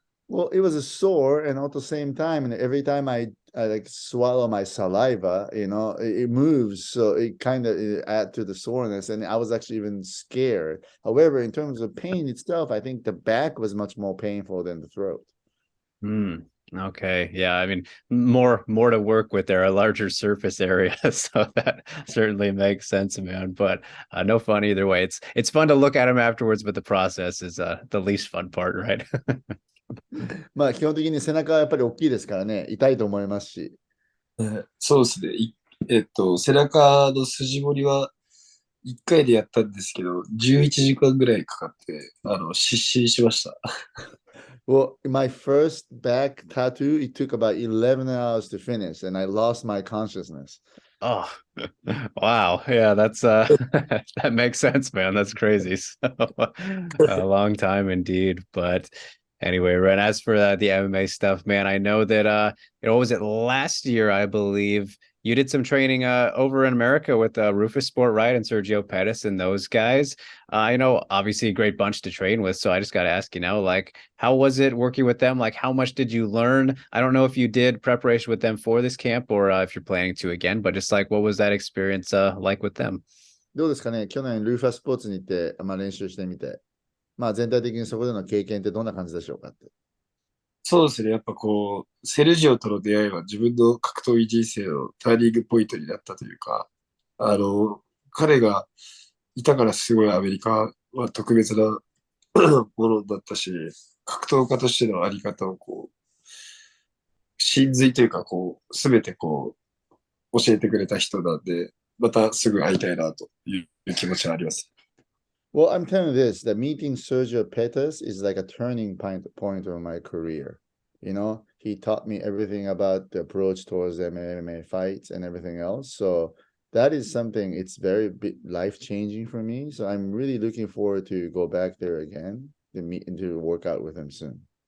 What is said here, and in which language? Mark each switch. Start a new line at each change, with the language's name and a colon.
English: Well, it was a sore, and at the same time, and every time I like swallow my saliva, it moves, so it kind of add to the soreness, and I was actually even scared. However, in terms of pain itself, I think the back was much more painful than the throat. Okay. Yeah. I mean, more to work with there, a larger surface area. So that certainly makes sense, man. But no fun either way. It's fun to look at them afterwards, but the process is the least fun part, right?
Japanese: まあ基本的に背中はやっぱり大きいですからね、痛いと思いますし。そうですね。背中の筋彫りは1回でやったんですけど、11時間ぐらいかかって、失神しました。
English: Well, my first back tattoo, it took about 11 hours to finish, and I lost my consciousness. Oh, wow. Yeah, that's that makes sense, man. That's crazy. So, a long time indeed. But anyway, Ren, as for the MMA stuff, man, I know that what was it last year, I believe you did some training over in America with Rufus Sport, right? And Sergio Pettis and those guys. Obviously a great bunch to train with. So I just got to ask, like, how was it working with them? Like, how much did you learn? I don't know if you did preparation with them for this camp or if you're planning to again, but just like, what was that experience like with them?
Japanese: どうですかね、去年ルーファスポーツに行って、練習してみて、全体的にそこでの経験ってどんな感じでしょうかって。そうですね。やっぱこう、セルジオとの出会いは自分の格闘技人生のターニングポイントになったというか、彼がいたからすごいアメリカは特別なものだったし、格闘家としてのあり方をこう、真髄というかこう、すべてこう、教えてくれた人なんで、またすぐ会いたいなという気持ちはあります。
English: Well, I'm telling you this, that meeting Sergio Pettis is like a turning point of my career. He taught me everything about the approach towards MMA fights and everything else. So that is something, it's very life-changing for me. So I'm really looking forward to go back there again to meet and to work out with him soon.